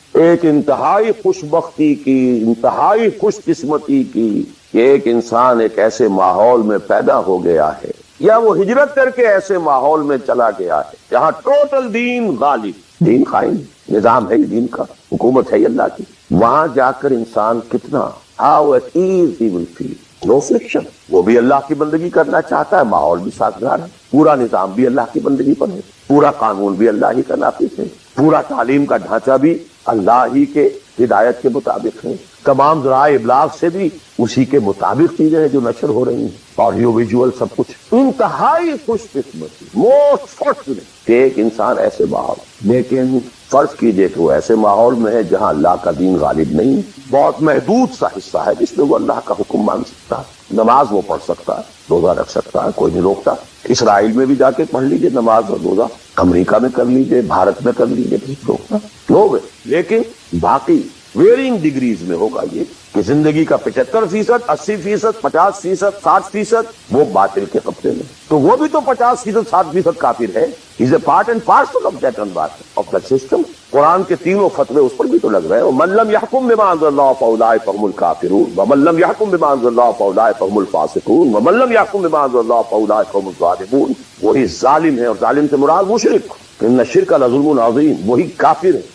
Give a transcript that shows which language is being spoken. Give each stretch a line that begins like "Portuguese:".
Urdu: ایک انتہائی خوش بختی کی، انتہائی خوش قسمتی کی کہ ایک انسان ایک ایسے ماحول میں پیدا ہو گیا ہے یا وہ ہجرت کر کے ایسے ماحول میں چلا گیا ہے جہاں ٹوٹل دین غالب، دین قائم، نظام ہے دین کا، حکومت ہے اللہ کی. وہاں جا کر انسان کتنا
English: how at ease he will feel. No flexion.
Urdu: وہ بھی اللہ کی بندگی کرنا چاہتا ہے، ماحول بھی سازگار ہے، پورا نظام بھی اللہ کی بندگی پر ہے، پورا قانون بھی اللہ ہی کا نافذ ہے، پورا تعلیم کا ڈھانچہ بھی اللہ ہی کے ہدایت کے مطابق ہے، تمام ذرائع ابلاغ سے بھی اسی کے مطابق چیزیں ہیں جو نشر ہو رہی ہیں، آڈیو ویژول سب کچھ. انتہائی خوش قسمتی،
English: most fortunate
Urdu: کہ ایک انسان ایسے ماحول. لیکن فرض کیجئے کہ وہ ایسے ماحول میں ہے جہاں اللہ کا دین غالب نہیں، بہت محدود سا حصہ ہے جس میں وہ اللہ کا حکم مان سکتا ہے، نماز وہ پڑھ سکتا ہے، روزہ رکھ سکتا ہے، کوئی نہیں روکتا. اسرائیل میں بھی جا کے پڑھ لیجئے نماز اور روزہ، امریکہ میں کر لیجئے، بھارت میں کر لیجئے، روکتا لوگ. لیکن باقی
English: varying degrees
Urdu: میں ہوگا یہ کہ زندگی کا 75%، 80%، 50%، 60% وہ باطل کے قبضے میں. تو وہ بھی تو 50%، 60% کافر ہے.
English: Is a part and parcel of that of the system.
Urdu: قرآن کے تینوں فتوے اس پر بھی تو لگ رہے ہیں.
Arabic: وَمَن لَّمْ يَحْكُم بِمَا أَنزَلَ اللَّهُ فَأُولَٰئِكَ هُمُ الْكَافِرُونَ وَمَن لَّمْ يَحْكُم بِمَا أَنزَلَ اللَّهُ فَأُولَٰئِكَ هُمُ الْفَاسِقُونَ وَمَن لَّمْ يَحْكُم بِمَا أَنزَلَ اللَّهُ فَأُولَٰئِكَ هُمُ الظَّالِمُونَ.
Urdu: وہی ظالم ہے، اور ظالم سے مراد مشرک.
Arabic: ان الشرک لظلم عظیم.
Urdu: وہی کافر ہے.